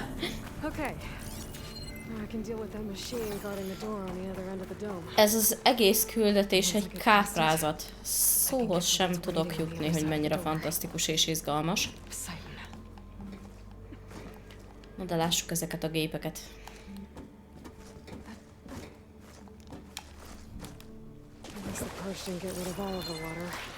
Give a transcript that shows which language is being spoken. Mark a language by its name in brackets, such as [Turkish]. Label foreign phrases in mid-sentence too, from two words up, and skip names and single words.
[English] Okay. Now I can deal with that machine guarding the door on the other end of the dome. [Hungarian] Ez az egész küldetés egy káprázat. Szóhoz sem tudok jutni, hogy mennyire fantasztikus és izgalmas. Poseidon. Na de lássuk ezeket a gépeket. [English] At least the purge didn't get rid of all of the water.